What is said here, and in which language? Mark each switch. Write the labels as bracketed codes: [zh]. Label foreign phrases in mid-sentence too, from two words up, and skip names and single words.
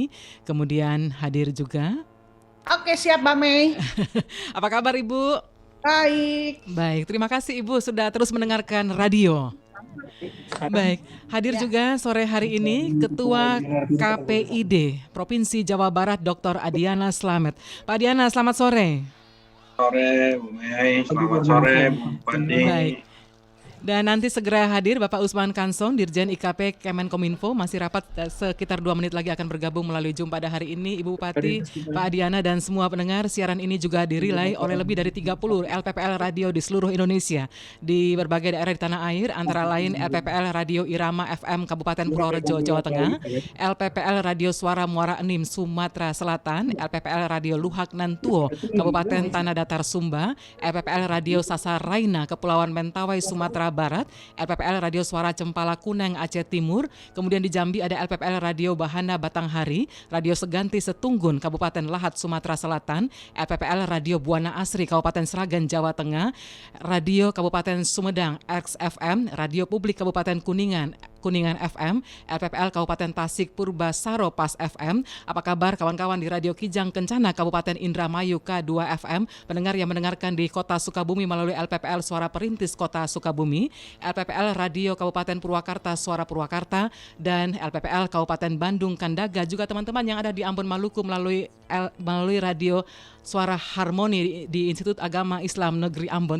[id] Kemudian hadir juga. Oke, siap Mbak Mei. Apa kabar Ibu? Baik. Baik, terima kasih Ibu sudah terus mendengarkan radio. Baik, hadir juga sore hari ini Ketua KPID Provinsi Jawa Barat Dr. Adiana Slamet. Pak Adiana, selamat sore. Sore, Bu Mei. Selamat sore, Bu Bupati. Baik. Dan nanti segera hadir Bapak Usman Kansong, Dirjen IKP Kemenkominfo, masih rapat sekitar 2 menit lagi akan bergabung melalui Zoom pada hari ini. Ibu Bupati, Pak Adiana dan semua pendengar, siaran ini juga dirilai oleh lebih dari 30 LPPL radio di seluruh Indonesia di berbagai daerah di tanah air, antara lain LPPL Radio Irama FM Kabupaten Purworejo, Jawa Tengah, LPPL Radio Suara Muara Enim, Sumatera Selatan, LPPL Radio Luhak Nantuo, Kabupaten Tanah Datar Sumba, LPPL Radio Sasaraina, Kepulauan Mentawai, Sumatera Barat, LPPL Radio Suara Cempala Kuneng, Aceh Timur, kemudian di Jambi ada LPPL Radio Bahana Batanghari, Radio Seganti Setunggun, Kabupaten Lahat, Sumatera Selatan, LPPL Radio Buana Asri, Kabupaten Sragen, Jawa Tengah, Radio Kabupaten Sumedang, XFM, Radio Publik Kabupaten Kuningan FM, LPPL Kabupaten Tasik Purbasaro Pas FM. Apa kabar kawan-kawan di Radio Kijang Kencana Kabupaten Indramayu K2 FM, pendengar yang mendengarkan di Kota Sukabumi melalui LPPL Suara Perintis Kota Sukabumi, LPPL Radio Kabupaten Purwakarta Suara Purwakarta, dan LPPL Kabupaten Bandung Kandaga, juga teman-teman yang ada di Ambon Maluku melalui Radio Suara Harmoni di Institut Agama Islam Negeri Ambon.